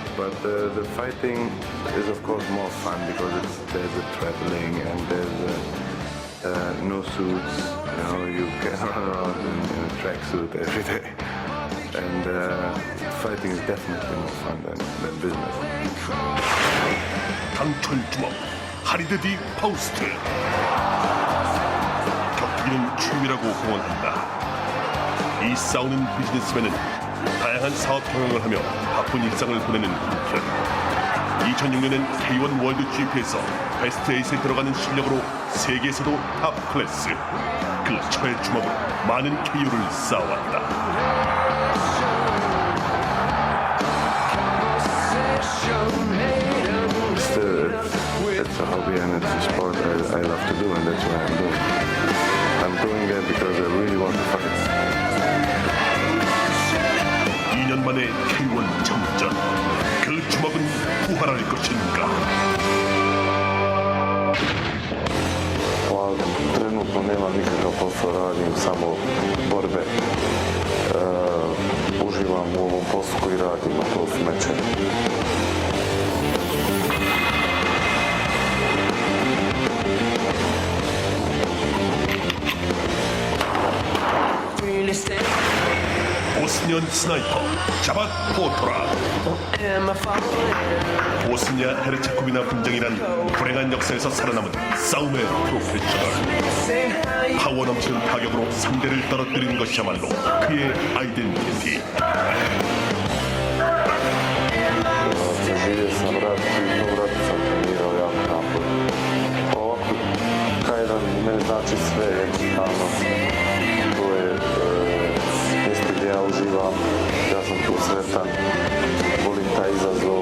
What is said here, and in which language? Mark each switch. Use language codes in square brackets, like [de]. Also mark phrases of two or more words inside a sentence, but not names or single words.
[en] but the fighting is of course more fun because there's the traveling and there's no suits. You know, you can run around in a tracksuit every day, and fighting is definitely more fun than business. [ko] 강철 주먹 하리드디 파우스트. 격투기는 취미라고 공언한다. 이 싸우는 비즈니스맨은 다양한 사업 경영을 하며 바쁜 일상을 보내는 한편 2006년엔 K1 월드 GP에서 베스트 8에 들어가는 실력으로 세계에서도 탑 클래스. 그 철의 주먹으로 많은 KO를 쌓아왔다. [en] It's a hobby and it's a sport I love to do, and that's what I'm doing. I'm doing it because I really want to fight. [ko] 2년 만에 K1 정전. 그 주먹은 부활할 것인가? [bs] Trenutno nemam nikakav posao, radim samo borbe. Uživam u ovom poslu koji radim, a to su mečevi. [ko] 보스니안 스나이퍼 자밭 포토라. 보스니아 헤르체코비나 분쟁이란 불행한 역사에서 살아남은 싸움의 프로페셔널. 파워 넘치는 타격으로 상대를 떨어뜨리는 것이야말로 그의 아이덴티티. [bs] Živio sam rat i u ratu sam trenirao jako naporno. Ovako, K1 meni znači sve jednostavno. To je mjesto gdje ja uživam, ja sam tu sretan, volim taj izazov.